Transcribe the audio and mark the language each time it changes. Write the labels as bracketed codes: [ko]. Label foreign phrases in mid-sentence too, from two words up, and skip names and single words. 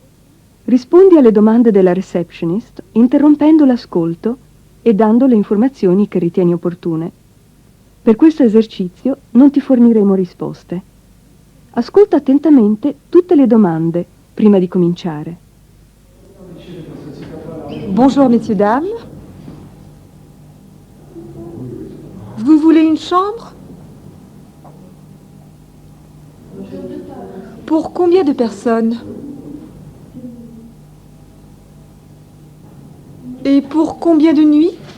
[it] Rispondi alle domande della receptionist interrompendo l'ascolto e dando le informazioni che ritieni opportune. Per questo esercizio non ti forniremo risposte. Ascolta attentamente tutte le domande prima di cominciare. [fr] Bonjour, messieurs, dames. Vous voulez une chambre? Pour combien de personnes? Et pour combien de nuits?